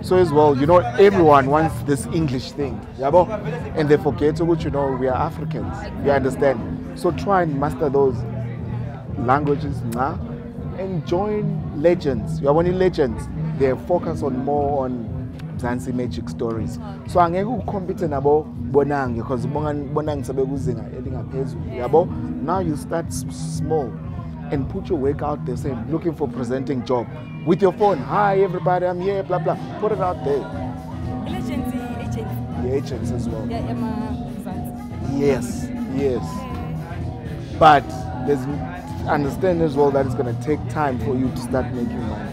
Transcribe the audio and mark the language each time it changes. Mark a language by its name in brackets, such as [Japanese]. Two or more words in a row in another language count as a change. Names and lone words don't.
[English] So as well, you know, everyone wants this English thing. [Zulu] Yabo? [English] And they forget which, you know, we are Africans. You understand? So try and master those languages now and join legends. You are one legends. They focus on more on Zanzi magic stories. [Zulu] So angeke ucompete nabo bonang because bonang sabe kuzinga elingaphezulu. Yabo? [English] Now you start small and put your work out there saying looking for presenting job with your phone. Hi everybody, I'm here, blah blah. Put it out there. The agents as well. Yes. But there's understand as well that it's gonna take time for you to start making money.